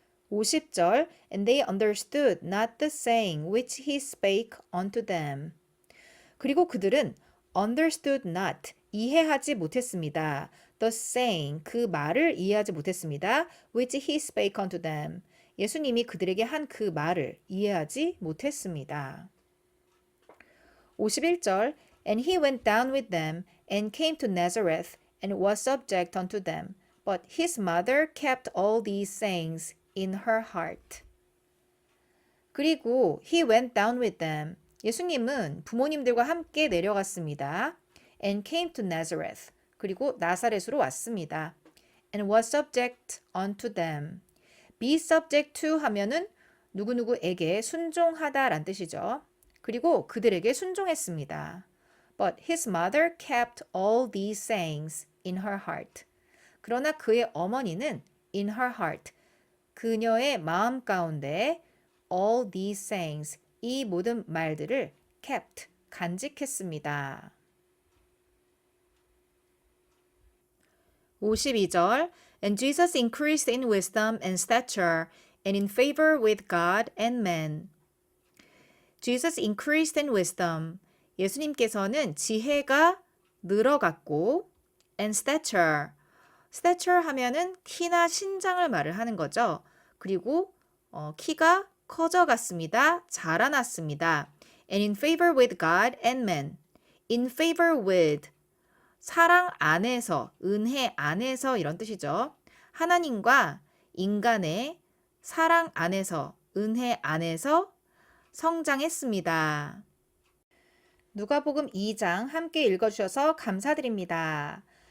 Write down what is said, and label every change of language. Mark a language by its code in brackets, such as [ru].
[en] 50절 And they understood not the saying which he spake unto them. [ko] 그리고 그들은 [en] understood not, [ko] 이해하지 못했습니다. [en] The saying, [ko] 그 말을 이해하지 못했습니다. [en] which he spake unto them. [ko] 예수님이 그들에게 한 그 말을 이해하지 못했습니다. [en] 51절 And he went down with them and came to Nazareth and was subject unto them. But his mother kept all these sayings in her heart. [ko] 그리고 [en] he went down with them. [ko] 예수님은 부모님들과 함께 내려갔습니다. [en] And came to Nazareth. [ko] 그리고 나사렛으로 왔습니다. [en] And was subject unto them. Be subject to [ko] 하면은 누구누구에게 순종하다란 뜻이죠. 그리고 그들에게 순종했습니다. [en] But his mother kept all these sayings in her heart. [ko] 그러나 그의 어머니는 [en] in her heart, [ko] 그녀의 마음 가운데 [en] all these sayings, [ko] 이 모든 말들을 [en] kept, [ko] 간직했습니다. [en] 52절 And Jesus increased in wisdom and stature and in favor with God and men. Jesus increased in wisdom. [ko] 예수님께서는 지혜가 늘어갔고 [en] and stature. [ko] stature 하면은 키나 신장을 말을 하는 거죠. 그리고 키가 커져갔습니다. 자라났습니다. [en] And in favor with God and men. In favor with [ko] 사랑 안에서, 은혜 안에서 이런 뜻이죠. 하나님과 인간의 사랑 안에서, 은혜 안에서 성장했습니다. 누가복음 2장 함께 읽어주셔서 감사드립니다.